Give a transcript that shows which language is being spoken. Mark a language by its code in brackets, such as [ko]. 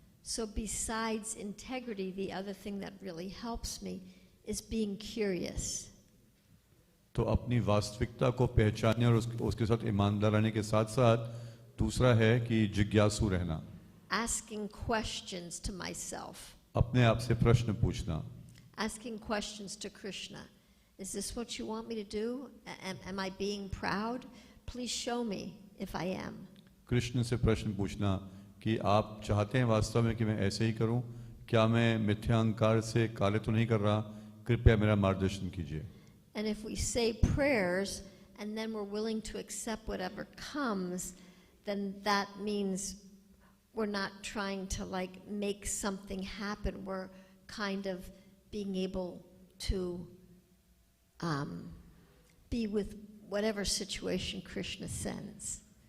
[en] So besides integrity, the other thing that really helps me is being curious. [hi] तो अपनी वास्तविकता को पहचानने और उसके साथ ईमानदार रहने के साथ साथ दूसरा है कि जिज्ञासु रहना। [en] Asking questions to myself. [hi] अपने आप से प्रश्न पूछना, [en] asking questions to Krishna. Is this what you want me to do? Am I being proud? Please show me if I am. [hi] Krishna से प्रश्न पूछना कि आप चाहते हैं वास्तव में कि मैं ऐसे ही करूं? क्या मैं मिथ्या अहंकार से कार्य तो नहीं कर रहा? कृपया मेरा मार्गदर्शन कीजिए. [en] And if we say prayers and then we're willing to accept whatever comes, then that means we're not trying to like make something happen. We're kind of being able to be with whatever situation Krishna sends.